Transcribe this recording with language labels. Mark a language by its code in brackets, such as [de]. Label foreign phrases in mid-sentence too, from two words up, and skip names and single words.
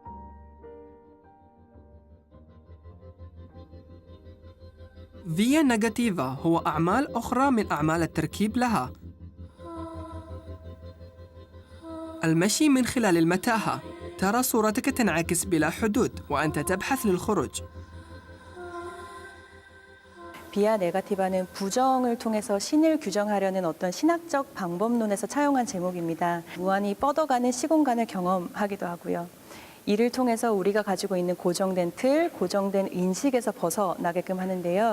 [ar] فيا نيجاتيفا هو أعمال أخرى من أعمال التركيب لها. المشي من خلال المتاهة، ترى صورتك تنعكس بلا حدود وأنت تبحث للخروج. [ko] 비아 네가티바는 부정을 통해서 신을 규정하려는 어떤 신학적 방법론에서 차용한 제목입니다. 무한히 뻗어가는 시공간을 경험하기도 하고요. 이를 통해서 우리가 가지고 있는 고정된 틀, 고정된 인식에서 벗어나게끔 하는데요.